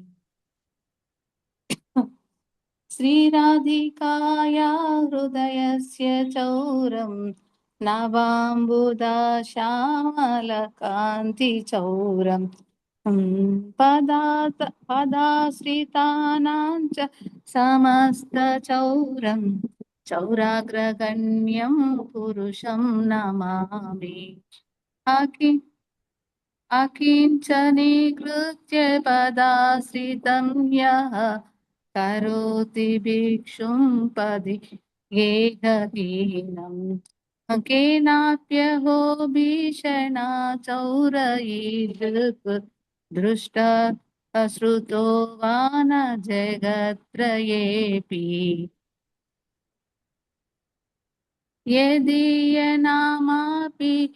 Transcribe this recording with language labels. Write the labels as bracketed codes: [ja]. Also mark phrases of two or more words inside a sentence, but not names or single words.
[sa] శ్రీరాధికాయా హృదయస్య చౌరం నవాంబుదాశ్యామలకాంతి చౌరం పదాశ్రితానాం చ సమస్త చౌరం చౌరాగ్రగణ్యం పురుషం నమామి. अकिञ्चनीकृत्य पदाश्रितं यः करोति भिक्षुं पदि गेहहीनम् केनाप्यहो भीषणाचौरयीदृक् दृष्ट अश्रुतो वा न जगत्त्रयेऽपि यदीयनामापि